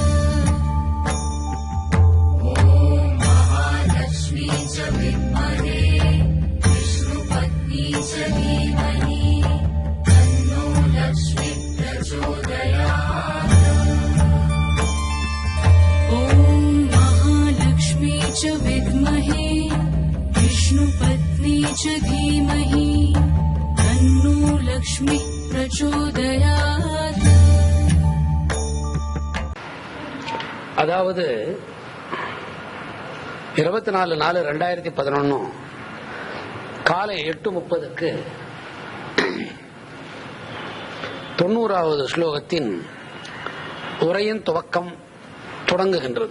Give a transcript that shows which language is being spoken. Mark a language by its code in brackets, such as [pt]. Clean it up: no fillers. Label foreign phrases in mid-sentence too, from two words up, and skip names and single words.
[sa] ॐ महालक्ष्मी च विद्महे विष्णुपत्नी च धीमहि तन्नो लक्ष्मी प्रचोदयात्। ॐ महालक्ष्मी च विद्महे विष्णुपत्नी च धीमहि तन्नो लक्ष्मी प्रचोदयात्। [ta] அதாவது 24/4/2011 காலை 8:30க்கு 90வது ஸ்லோகத்தின் உரையின் துவக்கம் தொடங்குகின்றது.